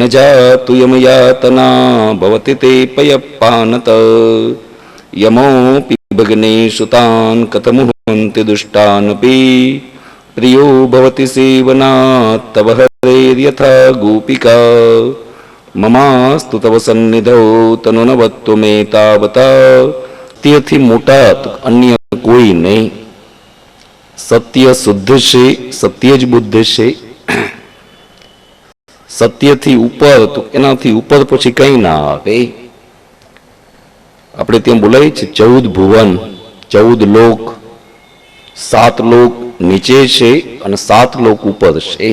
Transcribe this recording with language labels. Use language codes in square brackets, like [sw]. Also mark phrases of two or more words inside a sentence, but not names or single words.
[sa] जातु यमयातना भवति ते पयःपानत यमोऽपि भगिनीसुतान् कथमुहन्ति दुष्टानपि प्रियो भवति सेवनात् तव हरेर्यथा गोपिका ममास्तु तव सन्निधौ तनुनवत्तु मे तावता [gu] તેથી મોટા અન્ય કોઈ નહીં. સત્ય શુદ્ધ છે, સત્ય જ બુદ્ધ છે. સત્યથી ઉપર તો એનાથી ઉપર પછી કઈ ના આવે. આપણે ત્યાં બોલાય છે 14 ભુવન 14 લોક, 7 લોક નીચે છે અને 7 લોક ઉપર છે.